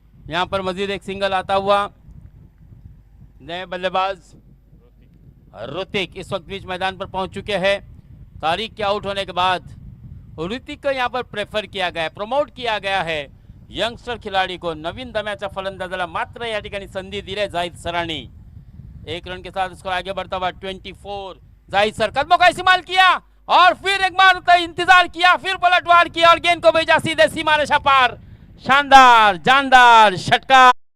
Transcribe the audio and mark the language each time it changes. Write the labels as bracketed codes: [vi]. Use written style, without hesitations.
[hi] यहाँ पर मजीद एक सिंगल आता हुआ नए बल्लेबाज ऋतिक इस वक्त बीच मैदान पर पहुंच चुके हैं। तारिक के आउट होने के बाद ऋतिक को यहाँ पर प्रेफर किया गया, प्रमोट किया गया है। यंगस्टर खिलाड़ी को, [mr] नवीन दम्याच्या फलंदाजाला मात्र या ठिकाणी संधी दिली जाहिद सरांनी। [hi] 1 रन के साथ स्कोर आगे बढ़ता हुआ 24। जाहिद सर कदमों का इस्तेमाल किया और फिर एक बार इंतजार किया, फिर पलटवार किया और गेंद को भेजा सीधे सीमा रेखा पार। शानदार जानदार षटकार।